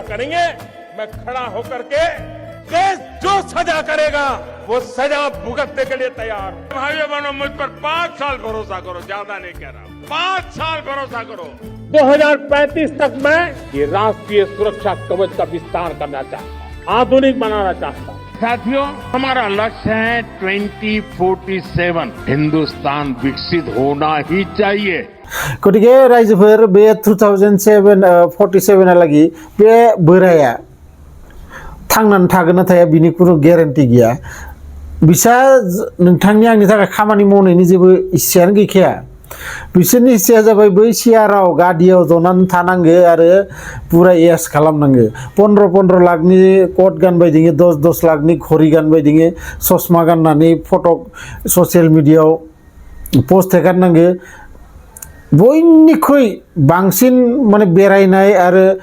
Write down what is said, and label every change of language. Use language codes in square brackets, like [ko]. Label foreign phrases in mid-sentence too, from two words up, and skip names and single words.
[hi] करेंगे मैं खड़ा होकर के देश जो सजा करेगा वो सजा भुगतने के लिए तैयार भाइयों बहनों मुझ पर 5 साल भरोसा करो ज्यादा नहीं कह रहा 5 साल भरोसा करो 2035 तक मैं ये राष्ट्रीय सुरक्षा कवच का विस्तार करना चाहता हूँ आधुनिक बनाना चाहता हूँ साथियों हमारा लक्ष्य है 2047 हिंदुस्तान विकसित होना ही चाहिए [brx] गतिके रायजोफोर बे 2047 लागि बे बोराया थांनानै थागोन ना थाया बिनि कुनु ग्यारान्टी गैया बिसा नोंथांनि आंनि थाखाय खामानि मावनायनि जेबो इच्छायानो गैखाया बिसोरनि इच्छाया जाबाय बै सियाराव गादियाव जनानै थानांगो आरो पुरा एस खालामनांगो 15 लाखनि कोट गानबाय दिङो 10 लाखनि घरि गानबाय दिङो चश्मा गाननानै फटक ससियेल मिडियायाव पोस्ट हेगारनांगो बयनिख्रुइ बांसिन माने बेरायनाय आरो